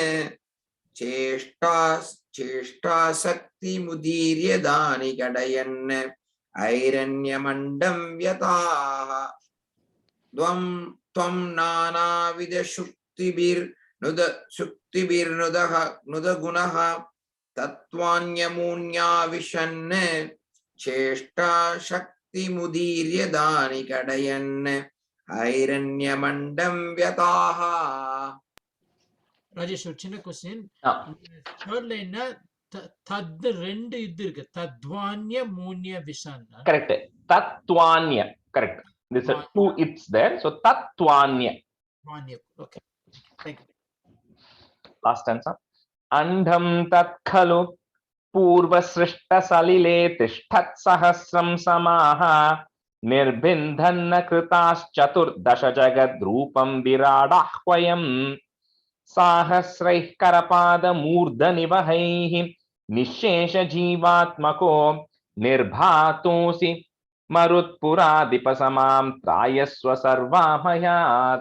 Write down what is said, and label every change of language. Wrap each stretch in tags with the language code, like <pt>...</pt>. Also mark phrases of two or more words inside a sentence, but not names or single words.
<sa>चेष्टाशक्तिमुदीर्य दानि कडयन् ऐरण्यमण्डं व्यताः त्वं नानाविध नुदगुणः तत्त्वान्यमून्या विशन् चेष्टाशक्तिमुदीर्य दानि कडयन् ऐरण्यमण्डं व्यताः.</sa> <ta>ராஜேஷ் ஒரு சின்ன கொஸ்டின். Ah,</ta> <en>third line</en> <ta>தத் ரெண்டு இது இருக்கு.</ta> <sa>तत्त्वान्य मून्य विशन्.</sa> <en>correct. Tattvanya. Correct. There's a two it's there. So Tattvanya. வான்ய. ஓகே. Thank you. Last stanza.</en> <sa>अण्डं तत् खलु पूर्व सृष्ट सलिले तिष्ठत् सहस्रं समाः निर्भिन्दन्न कृतश् चतुर् दश जगद् रूपं विराडाह्वयम् साहस्रैः करपाद मूर्ध निवहैः निःशेष जीवात्मको निर्भातोऽसि मरुत्पुराधिपसमम् त्रायस्व सर्वामयात्.</sa>